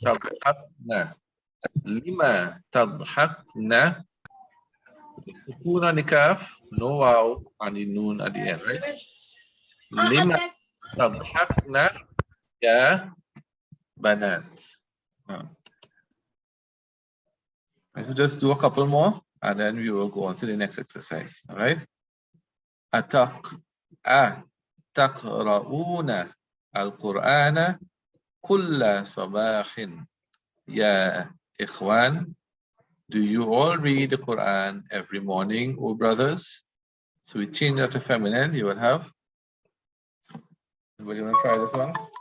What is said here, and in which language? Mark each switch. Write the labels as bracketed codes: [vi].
[ar] تضحكن لما تضحكن [en] سكون on the kaf, no wow on the noon at the end, right? [ar] لما تضحكن يا بنات. [en] Let's just do a couple more and then we will go on to the next exercise, all right? [ar] أتقرؤون القرآن كل صباح يا إخوان. [en] Do you all read the Quran every morning, oh brothers? So we change that to feminine. You will have. Anybody want to try this one?